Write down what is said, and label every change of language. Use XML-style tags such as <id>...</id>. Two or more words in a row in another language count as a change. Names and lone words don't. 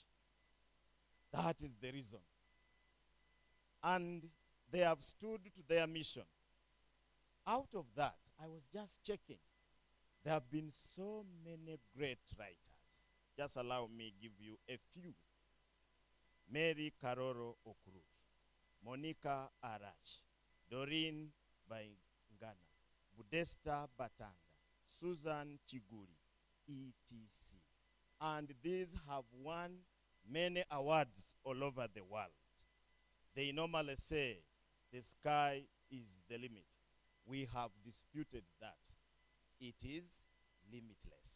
<en>That is the reason. And they have stood to their mission. Out of that, I was just checking. There have been so many great writers. Just allow me give you a few. Mary Karoro Okurut, Monica Arach, Doreen Baingana, Budesta Batanga, Susan Chiguri, etc. And these have won many awards all over the world. They normally say the sky is the limit. We have disputed that. It is limitless.</en>